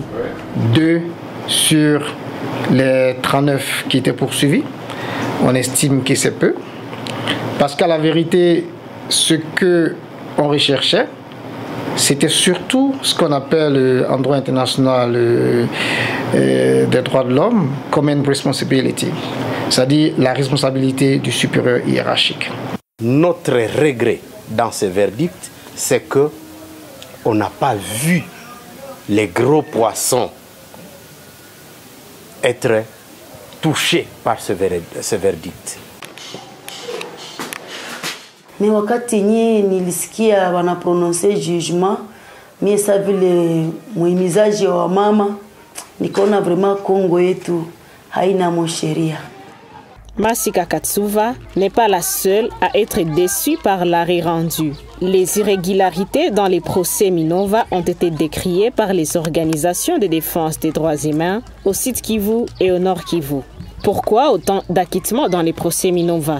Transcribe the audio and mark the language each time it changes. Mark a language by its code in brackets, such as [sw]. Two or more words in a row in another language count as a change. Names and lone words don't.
[fr] 2 sur les 39 qui étaient poursuivis, on estime que c'est peu. Parce qu'à la vérité, ce qu'on recherchait, c'était surtout ce qu'on appelle en droit international des droits de l'homme, [en] common responsibility, [fr] c'est-à-dire la responsabilité du supérieur hiérarchique. Notre regret dans ce verdict, c'est qu'on n'a pas vu les gros poissons être touchés par ce verdict. [sw] Mais wakati nye nilisikia wana [fr] prononcer jugement, [sw] mie sa vile muhimizaji wa mama, nikaona vraiment Kongo yetu haina sheria. [fr] Masika Katsuva n'est pas la seule à être déçue par l'arrêt rendu. Les irrégularités dans les procès Minova ont été décriées par les organisations de défense des droits humains au Sud Kivu et au Nord Kivu. Pourquoi autant d'acquittements dans les procès Minova?